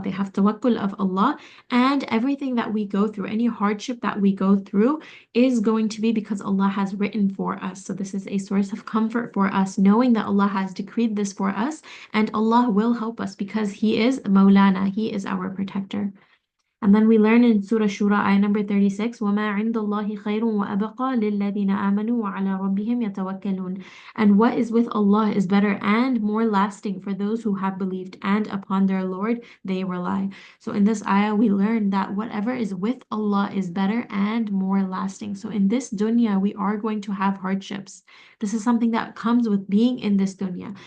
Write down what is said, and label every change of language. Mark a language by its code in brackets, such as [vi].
[en] They have tawakkul of Allah, and everything that we go through, any hardship that we go through, is going to be because Allah has written for us. So this is a source of comfort for us, knowing that Allah has decreed this for us, and Allah will help us because He is Maulana, He is our protector. And then we learn in Surah Shura, ayah number 36, [ar] وَمَا عِندَ اللَّهِ خَيْرٌ وَأَبْقَى لِلَّذِينَ آمَنُوا وَعَلَى رَبِّهِمْ يَتَوَكَّلُونَ. [en] And what is with Allah is better and more lasting for those who have believed, and upon their Lord they rely. So in this ayah, we learn that whatever is with Allah is better and more lasting. So in this dunya, we are going to have hardships. This is something that comes with being in this dunya.